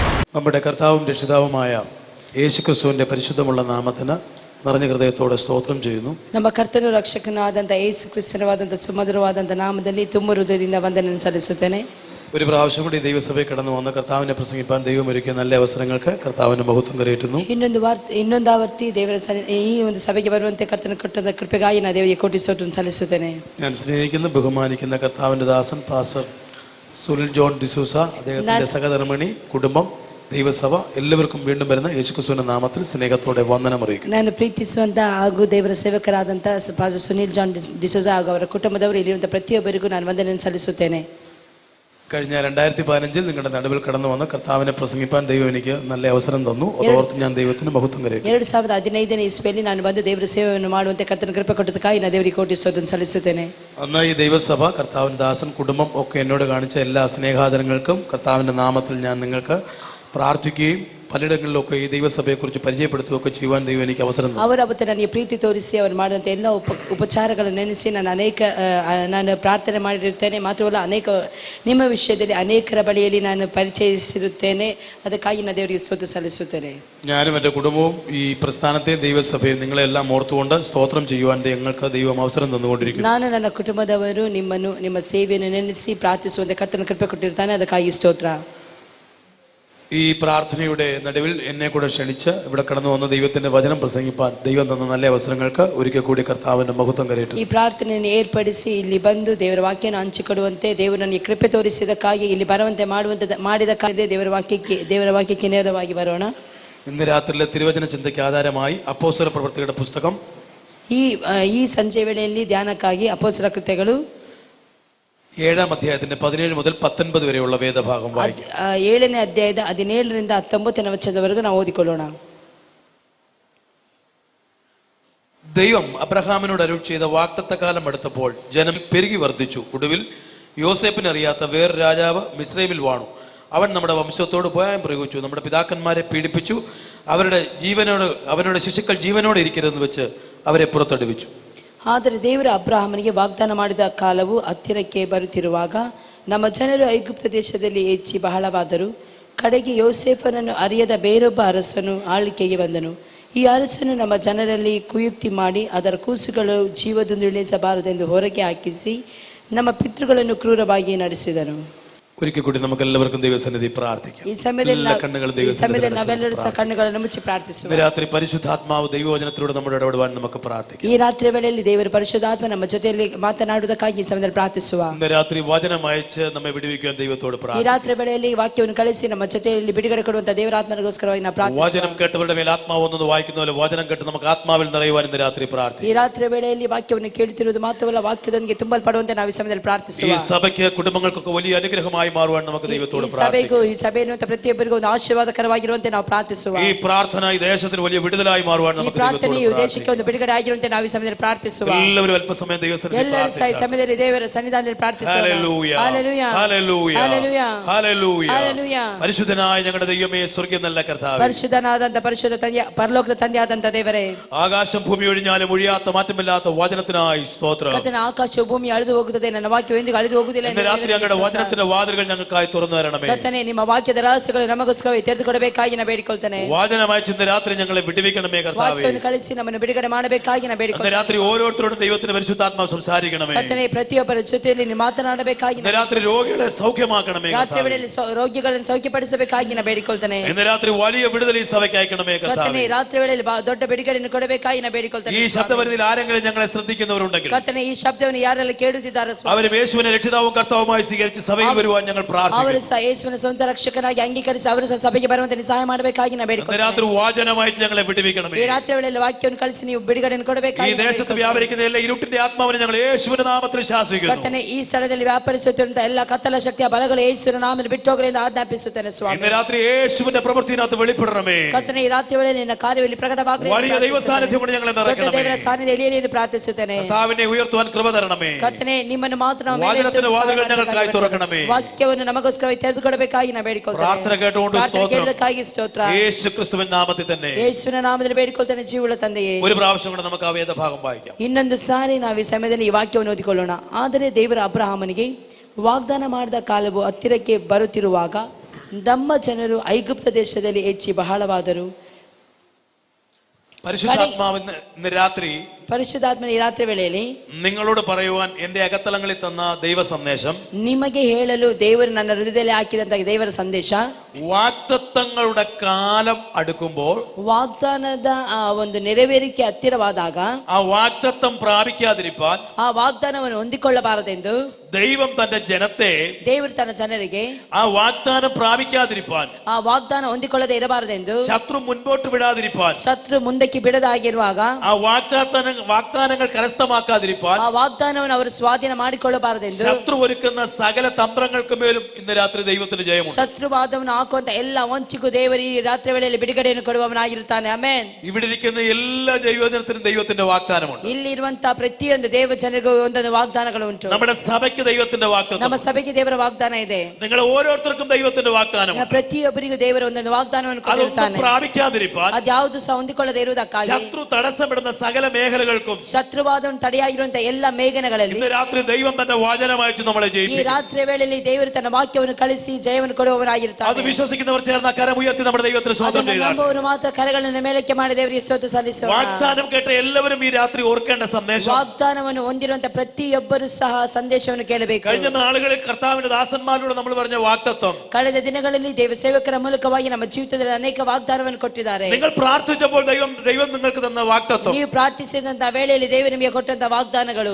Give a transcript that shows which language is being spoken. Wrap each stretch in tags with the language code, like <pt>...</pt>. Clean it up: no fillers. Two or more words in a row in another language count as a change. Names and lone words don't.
<ml>നമ്മുടെ കർത്താവും രക്ഷിതാവുമായ യേശുക്രിസ്തുവിന്റെ പരിശുദ്ധമുള്ള നാമത്തിന് നിറഞ്ഞ ഹൃദയത്തോടെ സ്തോത്രം ചെയ്യുന്നു.</ml> <kn>ನಮ್ಮ ಕರ್ತನು ರಕ್ಷಕನಾದಂಥ ಯೇಸು ಕ್ರಿಸ್ತನವಾದಂಥ ಸುಮಧುರವಾದಂಥ ನಾಮದಲ್ಲಿ ತುಂಬ ಹೃದಯದಿಂದ ವಂದನೆ ಸಲ್ಲಿಸುತ್ತೇನೆ.</kn> <ml>ഒരു പ്രാവശ്യം കൂടി ദൈവസഭയിൽ കടന്നു വന്ന് കർത്താവിനെ പ്രസംഗിപ്പാൻ ദൈവം ഒരുക്കിയ നല്ല അവസരങ്ങൾക്ക് കർത്താവിന് മഹത്വം കരയേറ്റുന്നു.</ml> <kn>ಇನ್ನೊಂದಾವರ್ತಿ ದೇವರ ಈ ಒಂದು ಸಭೆಗೆ ಬರುವಂತೆ ಕರ್ತನ ಕೊಟ್ಟದ ಕೃಪೆಗಾಗಿ ನಾನು ದೇವರಿಗೆ ಕೋಟಿ ಸ್ತೋತ್ರವನ್ನು ಸಲ್ಲಿಸುತ್ತೇನೆ.</kn> <ml>ഞാൻ സ്നേഹിക്കുന്ന ബഹുമാനിക്കുന്ന കർത്താവിന്റെ ദാസൻ പാസ്റ്റർ സുനിൽ ജോൺ ഡിസൂസ, അദ്ദേഹത്തിന്റെ സഹധർമ്മിണി, കുടുംബം, ദൈവസഭ എല്ലാവർക്കും വീണ്ടും വരുന്ന യേശുക്രിസ്തുവിന്റെ നാമത്തിൽ സ്നേഹത്തോടെ വന്ദനം അറിയിക്കുന്നു.</ml> <kn>ನಾನು ಪ್ರೀತಿಸುವಂತ ಹಾಗೂ ದೇವರ ಸೇವಕರಾದಂಥ ಪಾಸ್ಟರ್ ಸುನಿಲ್ ಜಾನ್ ಡಿಸೋಜ ಹಾಗೂ ಅವರ ಕುಟುಂಬದವರು ಇಲ್ಲಿರುವಂಥ ಪ್ರತಿಯೊಬ್ಬರಿಗೂ ನಾನು ವಂದನೆಯನ್ನು ಸಲ್ಲಿಸುತ್ತೇನೆ.</kn> <ml>കഴിഞ്ഞ 2015 നിങ്ങളുടെ നടുവിൽ കടന്നു വന്ന് കർത്താവിനെ പ്രസംഗിപ്പാൻ ദൈവം എനിക്ക് നല്ല അവസരം തന്നു. അതോർത്ത് ഞാൻ ദൈവത്തിന് മഹത്വം കരയറ്റുന്നു.</ml> <kn>2015ನೇ ಇಸ್ವಿಯಲ್ಲಿ ನಾನು ಬಂದು ದೇವರ ಸೇವೆಯನ್ನು ಮಾಡುವಂತೆ ಕರ್ತನ ಕೃಪೆ ಕೊಟ್ಟದಕ್ಕಾಗಿ ನಾನು ದೇವರಿಗೆ ಕೋಟಿ ಸ್ತೋತ್ರವನ್ನು ಸಲ್ಲಿಸುತ್ತೇನೆ.</kn> <ml>അന്ന് ഈ ദൈവസഭ, കർത്താവിന്റെ ദാസൻ, കുടുംബം ഒക്കെ എന്നോട് കാണിച്ച എല്ലാ സ്നേഹാദരങ്ങൾക്കും കർത്താവിന്റെ നാമത്തിൽ ഞാൻ നിങ്ങൾക്ക് പ്രാർത്ഥിക്കുകയും പലയിടങ്ങളിലൊക്കെ ഈ ദൈവസഭയെക്കുറിച്ച് പരിചയപ്പെടുത്തുകയൊക്കെ ചെയ്യുവാൻ ദൈവം എനിക്ക് അവസരം തന്നു.</ml> <kn>ಅವರು ಅವತ್ತು ನನಗೆ ಪ್ರೀತಿ ತೋರಿಸಿ ಅವರು ಮಾಡಿದಂಥ ಎಲ್ಲ ಉಪಚಾರಗಳನ್ನು ನೆನೆಸಿ ನಾನು ಪ್ರಾರ್ಥನೆ ಮಾಡಿರುತ್ತೇನೆ. ಮಾತ್ರವಲ್ಲ, ನಿಮ್ಮ ವಿಷಯದಲ್ಲಿ ಅನೇಕರ ಬಳಿಯಲ್ಲಿ ನಾನು ಪರಿಚಯಿಸಿರುತ್ತೇನೆ. ಅದಕ್ಕಾಗಿ ನಾನು ದೇವರಿಗೆ ಸ್ತೋತ್ರ ಸಲ್ಲಿಸುತ್ತೇನೆ.</kn> <ml>ഞാനും എൻ്റെ കുടുംബവും ഈ പ്രസ്ഥാനത്തെ ദൈവസഭയെ നിങ്ങളെല്ലാം ഓർത്തുകൊണ്ട് സ്തോത്രം ചെയ്യുവാൻ ഞങ്ങൾക്ക് ദൈവം അവസരം തന്നുകൊണ്ടിരിക്കുന്നു.</ml> <kn>ನಾನು ನನ್ನ ಕುಟುಂಬದವರು ನಿಮ್ಮನ್ನು ನಿಮ್ಮ ಸೇವೆಯನ್ನು ನೆನೆಸಿ ಪ್ರಾರ್ಥಿಸುವಂತೆ ಕರ್ತನ ಕೃಪೆ ಕೊಟ್ಟಿರ್ತಾನೆ. ಅದಕ್ಕಾಗಿ ಸ್ತೋತ್ರ.</kn> <ml>ഈ പ്രാർത്ഥനയുടെ നടുവിൽ എന്നെ കൂടെ ക്ഷണിച്ച് ഇവിടെ കടന്നു വന്ന ദൈവത്തിന്റെ വചനം പ്രസംഗിപ്പാൻ ദൈവം തന്ന നല്ല അവസരങ്ങൾക്ക് ഒരിക്കൽ കൂടി കർത്താവിന്റെ മഹത്വം കരയറ്റുന്നു.</ml> <kn>ಈ ಪ್ರಾರ್ಥನೆಯನ್ನು ಏರ್ಪಡಿಸಿ ಇಲ್ಲಿ ಬಂದು ದೇವರ ವಾಕ್ಯವನ್ನು ಹಂಚಿಕೊಡುವಂತೆ ದೇವರು ನನಗೆ ಕೃಪೆ ತೋರಿಸಿದಕ್ಕಾಗಿ ಇಲ್ಲಿ ಬರುವಂತೆ ಮಾಡಿದಕ್ಕಾಗಿ ದೇವರ ವಾಕ್ಯಕ್ಕೆ ನೇರವಾಗಿ ಬರೋಣ.</kn> <ml>ഇന്ന് രാത്രിയിലെ തിരുവചന ചിന്തയ്ക്ക് ആധാരമായി അപ്പോസ്തല പ്രവൃത്തികളുടെ പുസ്തകം</ml> <kn>ಈ ಸಂಜೆ ವೇಳೆಯಲ್ಲಿ ಧ್ಯಾನಕ್ಕಾಗಿ ಅಪೊಸ್ತಲ ಕೃತ್ಯಗಳು</kn> <ml>7ാം അധ്യായത്തിന്റെ 17 മുതൽ 19 വരെയുള്ള വേദഭാഗം വായിക്കാം.</ml> <kn>7ನೇ ಅಧ್ಯಾಯದ 17ರಿಂದ 19ನೇ ವಚನದವರೆಗೂ ನಾವು ಓದಿಕೊಳ್ಳೋಣ.</kn> <ml>ദൈവം അബ്രഹാമിനോട് അരുൾ ചെയ്ത വാഗ്ദത്തകാലം അടുത്തപ്പോൾ ജനം പെരുകി വർദ്ധിച്ചു. ഒടുവിൽ യോസേപ്പിനെ അറിയാത്ത വേറൊരു രാജാവ് മിസ്രൈമിൽ വാണു. അവൻ നമ്മുടെ വംശത്തോട് ഭയം പ്രയോഗിച്ചു, നമ്മുടെ പിതാക്കന്മാരെ പീഡിപ്പിച്ചു, അവരുടെ ശിശുക്കൾ ജീവനോടെ ഇരിക്കരുതെന്ന് വെച്ച് അവരെ പുറത്തടിവിച്ചു.</ml> <kn>ಆದರೆ ದೇವರು ಅಬ್ರಹಾಮನಿಗೆ ವಾಗ್ದಾನ ಮಾಡಿದ ಕಾಲವು ಹತ್ತಿರಕ್ಕೆ ಬರುತ್ತಿರುವಾಗ ನಮ್ಮ ಜನರು ಐಗುಪ್ತ ದೇಶದಲ್ಲಿ ಹೆಚ್ಚಿ ಬಹಳವಾದರು. ಕಡೆಗೆ ಯೋಸೇಫನನ್ನು ಅರಿಯದ ಬೇರೊಬ್ಬ ಅರಸನು ಆಳ್ವಿಕೆಗೆ ಬಂದನು. ಈ ಅರಸನು ನಮ್ಮ ಜನರಲ್ಲಿ ಕುಯುಕ್ತಿ ಮಾಡಿ ಅದರ ಕೂಸುಗಳು ಜೀವದಿಂದ ಇಳಿಸಬಾರದೆಂದು ಹೊರಗೆ ಹಾಕಿಸಿ ನಮ್ಮ ಪಿತೃಗಳನ್ನು ಕ್ರೂರವಾಗಿ ನಡೆಸಿದನು.</kn> <ml>ഒരിക്കൽ കൂടി നമുക്ക് എല്ലാവർക്കും ദൈവസന്നിധി പ്രാർത്ഥിക്കാം.</ml> <kn>ഈ സമയದಲ್ಲಿ ನಾವೆಲ್ಲರೂ ಸಹ ಕಣ್ಣುಗಳನ್ನು ಮುಚ್ಚಿ ಪ್ರಾರ್ಥಿಸುವ.</kn> <ml>രാത്രി പരിശുദ്ധാത്മാവ് ദൈവവചനത്തിലൂടെ നമ്മുടെ ഇടപെടുവാൻ നമുക്ക് പ്രാർത്ഥിക്കാം.</ml> <kn>ಈ ರಾತ್ರಿ ವೇಳೆಯಲ್ಲಿ ದೇವರ ಪರಿಶುದ್ಧಾತ್ಮ ನಮ್ಮ ಜೊತೆಯಲ್ಲಿ ಮಾತನಾಡುವುದಕ್ಕಾಗಿ ಈ ಸಮಯದಲ್ಲಿ ಪ್ರಾರ್ಥಿಸುವ.</kn> <ml>ഇന്ന് രാത്രി വചനം അയച്ച് നമ്മെ വിടുവിക്കാൻ ദൈവത്തോട് പ്രാർത്ഥിക്കാം.</ml> <kn>ಈ ರಾತ್ರಿ ವೇಳೆಯಲ್ಲಿ ವಾಕ್ಯವನ್ನು ಕಳಿಸಿ ನಮ್ಮ ಜೊತೆಯಲ್ಲಿ ಬಿಡುಗಡೆ ಕೊಡುವಂತ ದೇವರ ಆತ್ಮನಿಗೋಸ್ಕರವಾಗಿ ನಾವು ಪ್ರಾರ್ಥಿಸುವ.</kn> <ml>വചനം കേട്ടവരുടെ മേൽ ആത്മാവ് വന്നത് വായിക്കുന്ന പോലെ വചനം കേട്ട് നമുക്ക് ആത്മാവിൽ നിറയുവാൻ ഇന്ന് രാത്രി പ്രാർത്ഥിക്കാം.</ml> <kn>ಈ ರಾತ್ರಿ ವೇಳೆಯಲ್ಲಿ ವಾಕ್ಯವನ್ನು ಕೇಳುತ್ತಿರುವುದು ಮಾತ್ರವಲ್ಲ, ವಾಕ್ಯದೊಂದಿಗೆ ತುಂಬಲ್ಪಡುವಂತೆ ನಾವು ಈ ಸಮಯದಲ್ಲಿ ಪ್ರಾರ್ಥಿಸುವ.</kn> <ml>ഈ സഭയ്ക്ക് കുടുംബങ്ങൾക്കൊക്കെ വലിയ അനുഗ്രഹമായി മാറുവാൻ നമുക്ക് ദൈവത്തോട് പ്രാർത്ഥിക്കാം. ഈ സഭയിലുള്ള</ml> <kn>ಪ್ರತಿಯೊಬ್ಬರಿಗೂ ಒಂದು ಆಶೀರ್ವಾದಕರವಾಗಿರುವಂತೆ ನಾವು ಪ್ರಾರ್ಥಿಸುವ.</kn> <ml>ഈ പ്രാർത്ഥന ഈ ദേശത്തിന് വലിയ വിടുതലായി മാറുവാൻ നമുക്ക് ദൈവത്തോട് പ്രാർത്ഥിക്കാം.</ml> <kn>ಈ ಪ್ರಾರ್ಥನೆಯು ದೇಶಕ್ಕೆ ಒಂದು ಬಿಡುಗಡೆ ಆಗಿರುವಂತೆ ನಾವು ಈ ಸಮಯದಲ್ಲಿ ಪ್ರಾರ್ಥಿಸುವ.</kn> <ml>എല്ലാവരും അല്പസമയം ദൈവസന്നിധിയിൽ</ml> <kn>പ്രാർത്ഥിക്കാം. സമയದಲ್ಲಿ ದೇವರ ಸನ್ನಿಧಾನದಲ್ಲಿ ಪ್ರಾರ್ಥಿಸುವ.</kn> <ml>ഹല്ലേലൂയ ഹല്ലേലൂയ ഹല്ലേലൂയ ഹല്ലേലൂയ ഹല്ലേലൂയ. പരിശുദ്ധനായ ഞങ്ങളുടെ ദൈവമേ, സ്വർഗ്ഗ നല്ല കർത്താവേ,</ml> <kn>ಪರಿಶುದ್ಧನಾದಂತ ಪರಿಶುದ್ಧ ತಂದೆ, ಪರಲೋಕದ ತಂದೆಯಾದಂತ ದೇವರೇ,</kn> <ml>ആകാശം ഭൂമി ഒഴിഞ്ഞാലും ഒഴിയാത്ത മാറ്റമില്ലാത്ത വചനത്തിനായി സ്തോത്രം.</ml> <kn>ಕರ್ತನೇ, ಆಕಾಶವು ಭೂಮಿ ಅಳಿದು ಹೋಗುತ್ತದೆ, ನನ್ನ ವಾಕ್ಯವು ಎಂದಿಗೂ ಅಳಿದು ಹೋಗುವುದಿಲ್ಲ.</kn> <ml>ഇന്ന് രാത്രി അങ്ങയുടെ വചനത്തിന്റെ വാതിലുകൾ ഞങ്ങൾക്കായി തുറന്നു തരണമേ.</ml> <kn>ಕರ್ತನೇ, ನಿಮ್ಮ ವಾಕ್ಯದ ರಹಸ್ಯಗಳು ನಮಗೋಸ್ಕರ ತೆರೆದುಕೊಡಬೇಕಾಗಿ ನಾನು ಬೇಡಿಕೊಳ್ತೇನೆ.</kn> <ml>വചനമായി ഇന്ന് രാത്രി ഞങ്ങളെ വിടുവിക്കണമേ കർത്താവേ.</ml> <kn>ವಾಕ್ಯವನ್ನು ಕಳಿಸಿ ನಮ್ಮನ್ನು ಬಿಡುಗಡೆ ಮಾಡಬೇಕಾಗಿ ನಾನು ಬೇಡಿಕೊಳ್ತೇನೆ.</kn> <ml>ഇന്ന് രാത്രി ഓരോരുത്തരോടും ദൈവത്തിന്റെ പരിശുദ്ധാത്മാവ് സംസാരിക്കണമേ.</ml> <kn>ಕರ್ತನೇ, ಪ್ರತಿಯೊಬ್ಬರ ಜೊತೆಯಲ್ಲಿ ನೀವು ಮಾತನಾಡಬೇಕಾಗಿ,</kn> <ml>ഇന്ന് രാത്രി രോഗികളെ സൗഖ്യമാക്കണമേ.</ml> <kn>ರಾತ್ರಿ ವೇಳೆಯಲ್ಲಿ ರೋಗಿಗಳನ್ನು ಸೌಖ್ಯಪಡಿಸಬೇಕಾಗಿ ನಾನು ಬೇಡಿಕೊಳ್ತೇನೆ.</kn> <ml>ഇന്ന് രാത്രി വലിയ വിടുതൽ ഈ സഭയ്ക്ക് അയക്കണമേ കർത്താവേ.</ml> <kn>ಕರ್ತನೇ, ರಾತ್ರಿ ವೇಳೆಯಲ್ಲಿ ದೊಡ್ಡ ಬಿಡುಗಡೆಯನ್ನು ಕೊಡಬೇಕಾಗಿ ನಾನು ಬೇಡಿಕೊಳ್ತೇನೆ.</kn> <ml>ഈ ശബ്ദപരിധിയിൽ ആരെങ്കിലും ഞങ്ങളെ ശ്രദ്ധിക്കുന്നവരുണ്ടെങ്കിൽ,</ml> <kn>ಕರ್ತನೇ, ಈ ಶಬ್ದವನ್ನು ಯಾರೆಲ್ಲ ಕೇಳುತ್ತಿದ್ದಾರೆ</kn> <ml>അവരും യേശുവിനെ രക്ഷിതാവും കർത്താവുമായി സ്വീകരിച്ച് സഭയിൽ വരുവാൻ ഞങ്ങൾ പ്രാർത്ഥിക്കുന്നു.</ml> <kn>ಅವರು ಸಹ ಯೇಸುವಿನ ಸ್ವಂತ ರಕ್ಷಕನಾಗಿ ಅಂಗೀಕರಿಸಿ ಅವರು ಸಹ ಸಭೆಗೆ ಬರುವಂತೆ ಸಹಾಯ ಮಾಡಬೇಕಾಗಿ ನಾನು ಬೇಡಿಕೊಳ್ತೇನೆ.</kn> <ml>രാത്രി വാചനമായിട്ട് ഞങ്ങളെ വിടുവിക്കണമേ.</ml> <kn>ಈ ರಾತ್ರಿ ವೇಳೆಯಲ್ಲಿ ವಾಕ್ಯವನ್ನು ಕಳಿಸಿ ನೀವು ಬಿಡುಗಡೆಯನ್ನು ಕೊಡಬೇಕಾಗಿ.</kn> <ml>ഈ ദേശത്ത് വ്യാപരിക്കുന്ന എല്ലാ ഇരുട്ടിന്റെ ആത്മാവിനെ ഞങ്ങൾ യേശുവിന്റെ നാമത്തിൽ ശാസിക്കുന്നു.</ml> <kn>ಕರ್ತನೇ, ಈ ಸ್ಥಳದಲ್ಲಿ ವ್ಯಾಪರಿಸುತ್ತಿರುವಂತಹ ಎಲ್ಲ ಕತ್ತಲ ಶಕ್ತಿಯ ಬಲಗಳು ಯೇಸುವಿನ ನಾಮದಲ್ಲಿ ಬಿಟ್ಟೋಗಲಿ ಎಂದು ಆಜ್ಞಾಪಿಸುತ್ತೇನೆ ಸ್ವಾಮಿ.</kn> <ml>ഇന്ന് രാത്രി യേശുവിന്റെ പ്രവൃത്തിയിനകത്ത് വെളിപ്പെടണമേ.</ml> <kn>ಕರ್ತನೇ, ಈ ರಾತ್ರಿ ವೇಳೆಯಲ್ಲಿ ನಿನ್ನ ಕಾರ್ಯದಲ್ಲಿ ಪ್ರಕಟವಾಗಲಿ.</kn> <ml>വലിയ ദൈവ സാന്നിധ്യം കൊണ്ട് ഞങ്ങളെ നിറയ്ക്കണമേ.</ml> <kn>ದೇವರ ಸಾನ್ನಿಧ್ಯ ಇಳಿಯಲಿ ಎಂದು ಪ್ರಾರ್ಥಿಸುತ್ತೇನೆ.</kn> <ml>കർത്താവിനെ ഉയർത്തുവാൻ കൃപ തരണമേ.</ml> <kn>ಕರ್ತನೇ, ನಿಮ್ಮನ್ನು ಮಾತ್ರ ನಾವು</kn> <ml>വചനത്തിന്റെ വാതിലുകൾ ഞങ്ങൾക്കായി തുറക്കണമേ.</ml> <kn>ವಾಕ್ಯವನ್ನು ನಮಗೋಸ್ಕರ ತೆರೆದುಕೊಡಬೇಕಾಗಿ ನಾನು ಬೇಡಿಕೊಳ್ತೇನೆ.</kn> <ml>പ്രാർത്ഥന കേട്ടുകൊണ്ട്</ml> <kn>ಸ್ತೋತ್ರ.</kn> <ml>യേശു ക്രിസ്തുവിന്റെ നാമത്തിൽ തന്നെ</ml> <kn>ಯೇಸುವಿನ ನಾಮದಲ್ಲಿ ಬೇಡಿಕೊಳ್ತೇನೆ ಜೀವವುಳ್ಳ ತಂದೆಯೇ.</kn> <ml>ഒരു പ്രാവശ്യം കൂടെ നമുക്ക് ആ വേദഭാഗം വായിക്കാം.</ml> <kn>ಇನ್ನೊಂದು ಸಾರಿ ನಾವು ಈ ಸಮಯದಲ್ಲಿ ಈ ವಾಕ್ಯವನ್ನು ಓದಿಕೊಳ್ಳೋಣ. ಆದರೆ ದೇವರ ಅಬ್ರಹಾಮನಿಗೆ ವಾಗ್ದಾನ ಮಾಡಿದ ಕಾಲವು ಹತ್ತಿರಕ್ಕೆ ಬರುತ್ತಿರುವಾಗ ನಮ್ಮ ಜನರು ಐಗುಪ್ತ ದೇಶದಲ್ಲಿ ಹೆಚ್ಚಿ ಬಹಳವಾದರು.</kn> <ml>പരിശുദ്ധാത്മാവിന് ഇന്ന് രാത്രി</ml> <kn>ಪರಿಶುದ್ಧಾತ್ಮನ ಈ ರಾತ್ರಿ ವೇಳೆಯಲ್ಲಿ</kn> <ml>നിങ്ങളോട് പറയുവാൻ എന്റെ അകത്തളങ്ങളിൽ തന്ന ദൈവ സന്ദേശം,</ml> <kn>ನಿಮಗೆ ಹೇಳಲು ದೇವರು ನನ್ನ ಹೃದಯದಲ್ಲಿ ಹಾಕಿದಂತ ದೇವರ ಸಂದೇಶ,</kn> <ml>വാഗ്ദത്തങ്ങളുടെ കാലം അടുക്കുമ്പോൾ,</ml> <kn>ವಾಗ್ದಾನದ ಆ ಒಂದು ನೆರವೇರಿಕೆ ಹತ್ತಿರವಾದಾಗ</kn> <ml>ആ വാഗ്ദത്തം പ്രാപിക്കാതിരിക്കാൻ</ml> <kn>ಆ ವಾಗ್ದಾನವನ್ನು ಹೊಂದಿಕೊಳ್ಳಬಾರದೆಂದು</kn> <ml>ദൈവം തന്റെ ജനത്തെ</ml> <kn>ದೇವರು ತನ್ನ ಜನರಿಗೆ</kn> <ml>ആ വാഗ്ദാനം പ്രാപിക്കാതിരിക്കാൻ,</ml> <kn>ಆ ವಾಗ್ದಾನ ಹೊಂದಿಕೊಳ್ಳದೆ ಇರಬಾರದೆಂದು,</kn> <ml>ശത്രു മുൻപോട്ട് വിടാതിരിക്കാൻ,</ml> <kn>ಶತ್ರು ಮುಂದಕ್ಕೆ ಬಿಡದಾಗಿರುವಾಗ</kn> <ml>ആ വാഗ്ദാനങ്ങൾ കരസ്ഥമാക്കാതിരിക്കാൻ,</ml> <kn>ಆ ವಾಗ್ದಾನವನ್ನು ಅವರು ಸ್ವಾಧೀನ ಮಾಡಿಕೊಳ್ಳಬಾರದೆಂದು</kn> <ml>ശത്രു ഒരുക്കുന്ന സകല തന്ത്രങ്ങൾക്ക് മേലും ഇന്ന് രാത്രി ദൈവത്തിന് ജയമുണ്ട്.</ml> <kn>ಶತ್ರುವಾದವನ್ನು ಹಾಕುವಂತ ಎಲ್ಲ ವಂಚಿಗೂ ದೇವರು ಈ ರಾತ್ರಿ ವೇಳೆಯಲ್ಲಿ ಬಿಡುಗಡೆಯನ್ನು ಕೊಡುವವನಾಗಿರುತ್ತಾನೆ. ಆಮೆನ್.</kn> <ml>ഇവിടെ ഇരിക്കുന്ന എല്ലാ ദൈവജനത്തിനും ദൈവത്തിന്റെ വാഗ്ദാനമുണ്ട്.</ml> <kn>ಇಲ್ಲಿರುವಂತಹ ಪ್ರತಿಯೊಂದು ದೇವ ಜನರಿಗೂ ಒಂದೊಂದು ವಾಗ್ದಾನಗಳು ಉಂಟು.</kn> <ml>നമ്മുടെ സഭയ്ക്ക് ദൈവത്തിന്റെ വാഗ്ദാനം,</ml> <kn>ನಮ್ಮ ಸಭೆಗೆ ದೇವರ ವಾಗ್ದಾನ ಇದೆ.</kn> <ml>നിങ്ങൾ ഓരോരുത്തർക്കും ദൈവത്തിന്റെ വാഗ്ദാനം.</ml> <kn>ಪ್ರತಿಯೊಬ್ಬರಿಗೂ ದೇವರು ಒಂದೊಂದು ವಾಗ್ದಾನವನ್ನು ಕೊಟ್ಟಿರುತ್ತಾನೆ.</kn> <ml>പ്രാപിക്കാതിരിക്കാൻ,</ml> <kn>ಅದ್ಯಾವುದು ಸಹ ಹೊಂದಿಕೊಳ್ಳದೆ ಇರುವುದಕ್ಕಾಗಿ</kn> <ml>ശത്രു തടസ്സപ്പെടുന്ന സകല മേഖലകൾക്കും</ml> <kn>ಶತ್ರುವಾದವನ್ನು ತಡೆಯಾಗಿರುವಂತಹ ಎಲ್ಲ ಮೇಘನಗಳಲ್ಲಿ</kn> <ml>ഇന്ന് രാത്രി ദൈവം തന്റെ വചനമയച്ചു നമ്മളെ</ml> <kn>ಈ</kn> <ml>ജയിപ്പിക്കും.</ml> <kn>ರಾತ್ರಿ ವೇಳೆಯಲ್ಲಿ ದೇವರು ತನ್ನ ವಾಕ್ಯವನ್ನು ಕಳಿಸಿ ಜಯವನ್ನು ಕೊಡುವವನಾಗಿರುತ್ತಾನೆ.</kn> <ml>അത് വിശ്വസിക്കുന്നവർ ചേർന്ന കരം ഉയർത്തി നമ്മുടെ ദൈവത്തിന് സ്വന്തം</ml> <kn>ಅದನ್ನು</kn> <ml>ചെയ്താൽ</ml> <kn>ನಂಬುವವರು ಮಾತ್ರ ಕರಗಳನ್ನು ಮೇಲಕ್ಕೆ ಮಾಡಿ ದೇವರಿಗೆ ಸ್ತೋತ್ರ ಸಲ್ಲಿಸೋಣ.</kn> <ml>വാഗ്ദാനം കേട്ട എല്ലാവരും ഈ രാത്രി ഓർക്കേണ്ട സന്ദേശം,</ml> <kn>ವಾಗ್ದಾನವನ್ನು ಹೊಂದಿರುವಂತಹ ಪ್ರತಿಯೊಬ್ಬರು ಸಹ ಸಂದೇಶವನ್ನು ಕೇಳಬೇಕು.</kn> <ml>കഴിഞ്ഞ നാളുകളിൽ കർത്താവിന്റെ ദാസന്മാരോട് നമ്മൾ പറഞ്ഞ വാഗ്ദത്തം,</ml> <kn>ಕಳೆದ ದಿನಗಳಲ್ಲಿ ದೇವ ಸೇವಕರ ಮೂಲಕವಾಗಿ ನಮ್ಮ ಜೀವಿತದಲ್ಲಿ ಅನೇಕ ವಾಗ್ದಾನವನ್ನು ಕೊಟ್ಟಿದ್ದಾರೆ.</kn> <ml>നിങ്ങൾ പ്രാർത്ഥിച്ചപ്പോൾ ദൈവം നിങ്ങൾക്ക് തന്ന വാഗ്ദത്തം,</ml> <kn>ನೀವು ಪ್ರಾರ್ಥಿಸಿದಂತಹ ವೇಳೆಯಲ್ಲಿ ದೇವರು ನಿಮಗೆ ಕೊಟ್ಟಂತಹ ವಾಗ್ದಾನಗಳು,</kn>